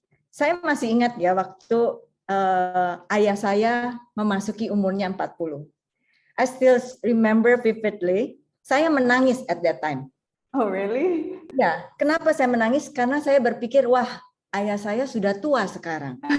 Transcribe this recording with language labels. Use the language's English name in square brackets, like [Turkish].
[Indonesian] Saya masih ingat ya waktu ayah saya memasuki umurnya 40. [English] I still remember vividly, [Indonesian] saya menangis [English] at that time. Oh really? [Indonesian] Ya, kenapa saya menangis? Karena saya berpikir, wah, ayah saya sudah tua sekarang.